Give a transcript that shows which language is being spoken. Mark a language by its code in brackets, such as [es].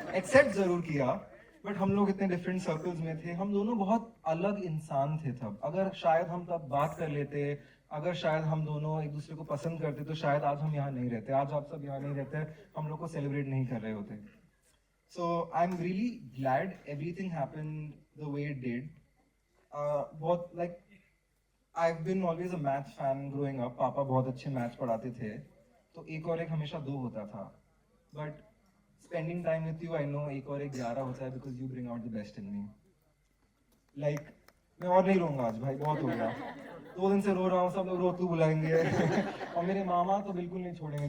[hi] Accept जरूर किया, but हम लोग इतने different circles में थे. हम दोनों बहुत अलग इंसान थे तब. अगर शायद हम तब बात कर लेते, अगर शायद हम दोनों एक दूसरे को पसंद करते, तो शायद आज हम यहाँ नहीं रहते. आज आप सब यहाँ नहीं रहते, हम लोग को celebrate नहीं कर रहे होते. [en] So I'm really glad everything happened the way it did. बहुत like I've been always a math fan growing up. [hi] पापा बहुत अच्छे मैथ्स पढ़ाते थे, तो एक और एक हमेशा 2 होता था. [en] But spending time with you, I know [hi] एक और एक 11 होता है [en] because you bring out the best in me. [hi] Like मैं और नहीं रोऊंगा आज भाई, बहुत हो गया. 2 दिन से रो रहा हूँ, सब लोग रोतू बुलाएंगे और मेरे मामा तो बिल्कुल नहीं छोड़ेंगे.